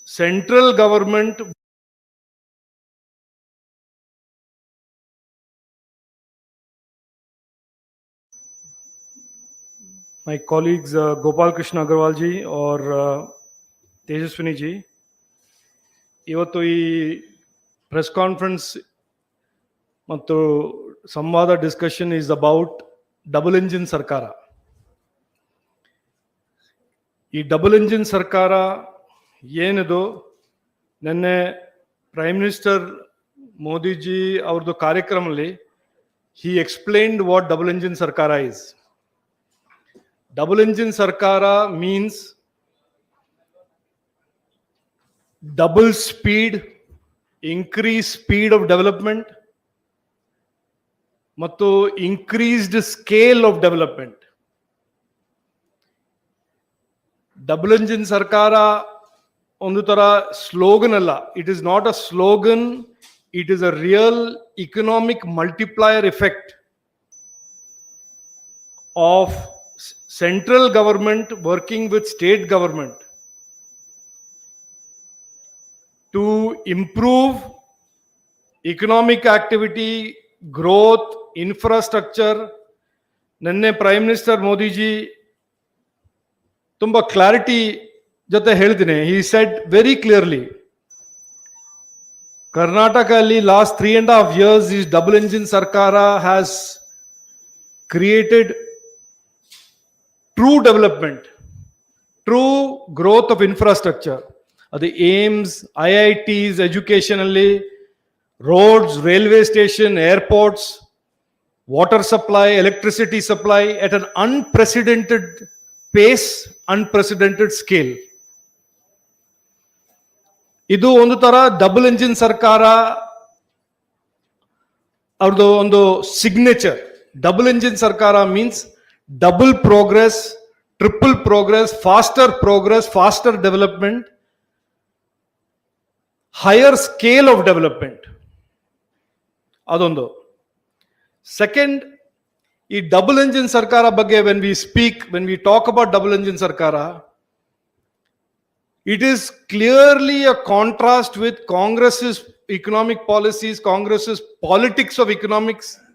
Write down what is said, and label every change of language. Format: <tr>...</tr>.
<en>central government my colleagues Gopal Krishna Agarwal ji or Tejaswini ji, ಇವತ್ತು ಈ press conference ಮತ್ತು ಸಂವಾದ discussion is about double engine ಸರ್ಕಾರ.</en> <kn>ಈ ಡಬಲ್ ಇಂಜಿನ್ ಸರ್ಕಾರ ಏನಿದು, ನಿನ್ನೆ ಪ್ರೈಮ್ ಮಿನಿಸ್ಟರ್ ಮೋದಿಜಿ ಅವ್ರದ್ದು ಕಾರ್ಯಕ್ರಮದಲ್ಲಿ</kn> <en>he explained what double engine sarkara is. Double engine sarkara means double speed, increased speed of development ಮತ್ತು increased scale of development. Double engine sarkara</en> <kn>ಒಂದು ತರ ಸ್ಲೋಗನ್ ಅಲ್ಲ,</kn> <en>it is not a slogan, it is a real economic multiplier effect of central government working with state government to improve economic activity, growth, infrastructure.</en> <kn>ನಿನ್ನೆ prime minister Modiji ತುಂಬಾ clarity ಜೊತೆ ಹೇಳ್ತೀನಿ.</kn> <en>he said very clearly, Karnataka ಅಲ್ಲಿ last 3.5 years is double engine sarkara has created true development, true growth of infrastructure. The aims, IITs, education alli, roads, railway station, airports, water supply, electricity supply at an unprecedented pace, unprecedented scale.</en> <kn>ಇದು ಒಂದು ತರ double engine ಸರ್ಕಾರ ಅವ್ರದ್ದು ಒಂದು signature.</kn> <en>Double engine ಸರ್ಕಾರ means double progress, triple progress, faster development, higher scale of development.</en> <kn>ಅದೊಂದು.</kn> <en>second,</en> <kn>ಈ double engine ಸರ್ಕಾರ ಬಗ್ಗೆ</kn> <en>when we talk about double engine sarkara, it is clearly a contrast with Congress's economic policies, Congress's politics of economics.</en>